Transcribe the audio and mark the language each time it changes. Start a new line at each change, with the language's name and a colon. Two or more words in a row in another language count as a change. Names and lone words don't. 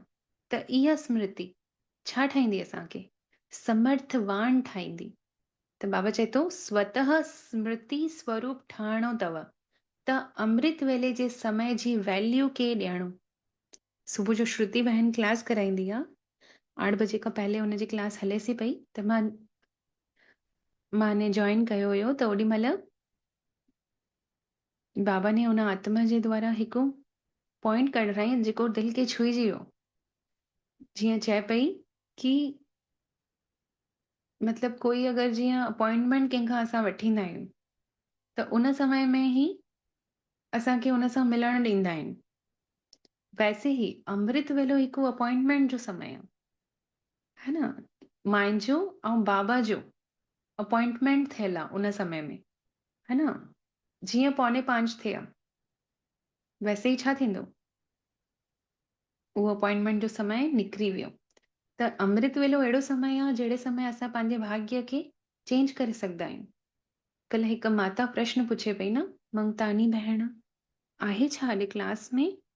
Sindhi: त इहा स्मृति छा ठाहींदी असांखे? समर्थवान ठाहींदी। त बाबा चए थो स्वतः स्मृति स्वरूप ठहणो अथव त अमृत वेले जे समय जी वैल्यू के ॾियणो। सुबुह जो श्रुति बहन क्लास कराईंदी आहे, 8 बजे खां पहले हुनजी क्लास हले सी पई, त माने जॉइन कयो हुयो। त ओॾी महिल बाबा ने हुन आत्मा जे द्वारा हिकु पॉइंट कढराई जेको दिलि खे छुइजी वियो। जीअं चए पई कि मतलब कोई अगरि जीअं अपॉइंटमेंट कंहिंखां असां वठींदा आहियूं त उन समय में ई असांखे हुन सां मिलण ॾींदा आहिनि।
Hindi: वैसे ही
Sindhi: अमृत वेलो हिकु अपॉइंटमेंट जो समय आहे,
Hindi: है न।
Sindhi: मुंहिंजो ऐं बाबा जो अपॉइंटमेंट थियल आहे उन समय में,
Hindi: है न।
Sindhi: जीअं 4:45 थिया, वैसे ई छा थींदो, उहो अपॉइंटमेंट जो समय निकिरी वियो। त अमृत वेलो अहिड़ो समय आहे जहिड़े समय असां पंहिंजे भाग्य खे चेंज करे सघंदा आहियूं। कल्ह हिकु माता प्रश्न पुछे पई न, मंगतानी भेण आहे छा अॼु क्लास में?